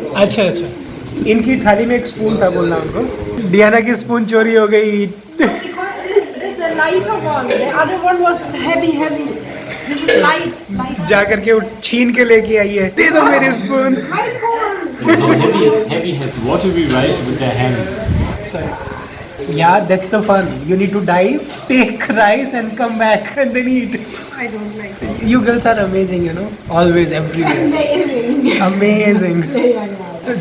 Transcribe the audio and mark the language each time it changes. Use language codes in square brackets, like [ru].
[hi] अच्छा, इनकी थाली में एक स्पून था बोलना उनको। डियाना की स्पून चोरी हो गई। [en] Because this is a lighter one. The other one was heavy. This is light. [hi] जा करके वो छीन के लेके आई है, दे दो मेरी spoon. [en] My spoon. No, heavy. Watery rice with their hands. Sorry. Yeah, that's the fun. You need to dive, take rice and come back and then eat. I don't like it. You girls are amazing, you know, always, everywhere. Amazing. Amazing. Yeah.